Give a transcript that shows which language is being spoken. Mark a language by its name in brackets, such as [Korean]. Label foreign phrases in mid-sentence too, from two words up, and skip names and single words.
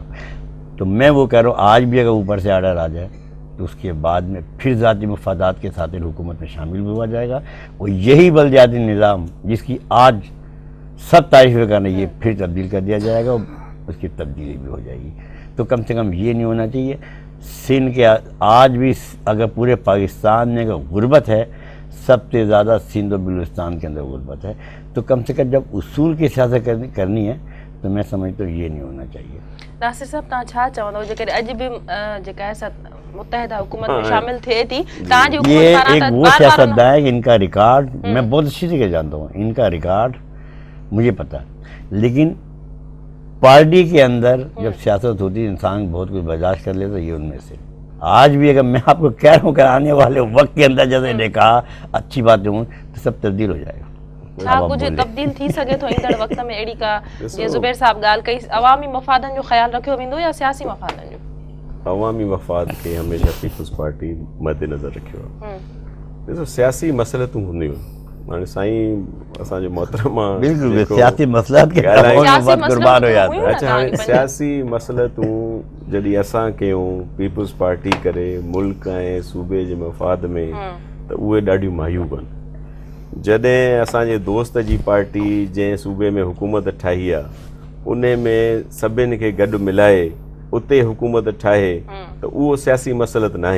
[Urdu] تو میں وہ کہہ رہا ہوں آج بھی اگر اوپر سے آرڈر آ جائے تو اس کے بعد میں پھر ذاتی مفادات کے ساتھ حکومت میں شامل بھی ہوا جائے گا اور یہی بلدیاتی نظام جس کی آج سب تعریفیں کر رہی ہے پھر تبدیل کر دیا جائے گا اور اس کی تبدیلی بھی ہو جائے گی. تو کم سے کم یہ نہیں ہونا چاہیے۔ سندھ کے آج بھی اگر پورے پاکستان میں اگر غربت ہے، سب سے زیادہ سندھ اور بلوچستان کے اندر غربت ہے. تو کم سے کم جب اصول کی سیاست کرنی ہے تو میں سمجھتا ہوں یہ نہیں ہونا چاہیے. [Sindhi] नासिर साहब, तव्हां छा चवंदव जेकर अॼु बि जेका आहे मुत्तहिदा हुकूमत में शामिल थिए थी, तव्हांजी हुकूमत [Urdu] ये [Sindhi] पारां [Urdu] एक [Sindhi] त [Urdu] वो بار بار سیاستدان ہے کہ ان کا ریکارڈ میں بہت اچھی طرح جانتا ہوں، ان کا ریکارڈ مجھے پتا ہے. لیکن پارٹی کے اندر جب سیاست ہوتی ہے انسان بہت کچھ برداشت کر لیتا ہے، یہ ان میں سے آج بھی اگر میں آپ کو کہہ رہا ہوں کہ آنے والے وقت کے اندر جیسے نے کہا اچھی باتیں ہوں تو سب تبدیل ہو جائے گا. [Sindhi] छा कुछ तब्दील थी सके थो ईंदड़ वक्त में अहिड़ी का जीअं ज़ुबैर साहब ॻाल्हि कई, अवामी मफ़ादनि जो ख़्यालु रखियो वेंदो या सियासी मफ़ादनि जो? अवामी मफ़ाद खे हमेशा पीपल्स पार्टी मद्देनज़र रखियो आहे। ॾिसो सियासी मसइलतूं हूंदियूं, हाणे साईं असांजो मोहतरमा [Urdu] بالکل سیاسی مصلحت کے सियासी بعد قربان ہو جاتا [Sindhi] मसइलतूं [Urdu] है। अच्छा, [Sindhi] हाणे सियासी मसइलतूं जॾहिं असां कयूं पीपल्स पार्टी करे मुल्क ऐं सूबे जे मफ़ाद में त उहे ॾाढियूं मायूब आहिनि। जॾहिं असांजे दोस्त जी पार्टी जंहिं सूबे में हुकूमत ठाही आहे उन में सभिनि खे गॾु मिलाए उते हुकूमत ठाहे त उहो सियासी मसइलत नाहे।